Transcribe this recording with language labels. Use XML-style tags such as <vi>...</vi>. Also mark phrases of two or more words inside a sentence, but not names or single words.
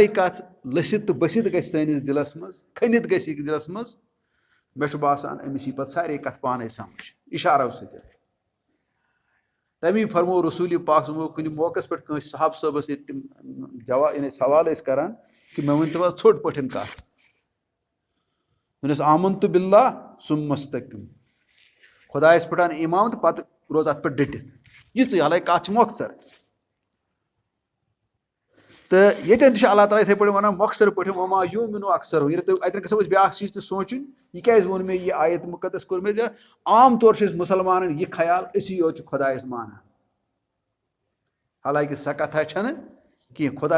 <ks>کتھ لٔسِتھ تہٕ بٔسِتھ گژھِ سٲنِس دِلس منٛز کھٔنِتھ گژھِ یہِ دِلس منٛز مےٚ چھُ باسان أمِس یی پتہٕ سارے کتھ پانے سمجھ اِشارو سۭتۍ تمی فرمو رسوٗلِ پاک صٲبو کُنہِ موقعس پٮ۪ٹھ کٲنٛسہِ صحاب صٲبس ییٚتہِ تِم یعنی سوال ٲسۍ کران کہِ مےٚ ؤنۍتو حظ ژھوٚٹ پٲٹھۍ کتھ دوٚپنس</ks> <ar>آمنتُ باللہ ثم استقم</ar> <ks>خۄدایس پٮ۪ٹھ ان ایمان تہٕ پتہٕ روز اتھ پٮ۪ٹھ ڈٔٹِتھ یِژٕے حالانکہِ کتھ چھِ مۄختصر تو یہ اللہ تعالیٰ اتھے پہ ونان مۄخصر پٲٹھۍ</ks> <ar>وما یوٗمِنُ اکثرهم</ar> <ks>اتن گژھو أسۍ بیٛاکھ چیٖز تہِ سونٛچُن یہِ کیٛازِ ووٚن مےٚ یہِ آیت مُقدس کوٚر مےٚ عام طور چھِ أسۍ مُسلمانن یہِ خیال أسی یوت چھِ خۄدایس مانان حالانکہِ سۄ کتھا چھنہٕ کینٛہہ خۄداے</ks>